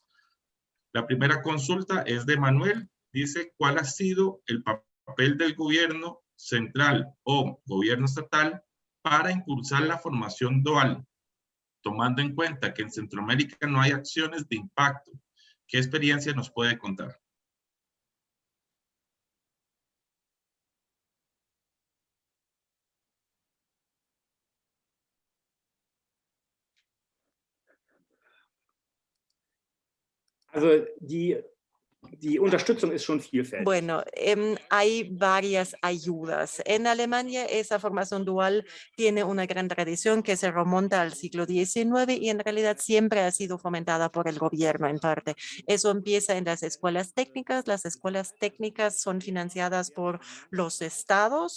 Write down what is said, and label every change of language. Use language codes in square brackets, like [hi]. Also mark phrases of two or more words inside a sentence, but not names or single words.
[es] La primera consulta es de Manuel. Dice, ¿cuál ha sido el papel del gobierno central o gobierno estatal para impulsar la formación dual, tomando en cuenta que en Centroamérica no hay acciones de impacto? ¿Qué experiencia nos puede contar? [de] Also die Unterstützung ist schon vielfältig. [es] Bueno, hay varias ayudas. En Alemania esa formación dual tiene una gran tradición que se remonta al siglo XIX y en realidad siempre ha sido fomentada por el gobierno en parte. Eso empieza en las escuelas técnicas. Las escuelas técnicas son financiadas por los estados.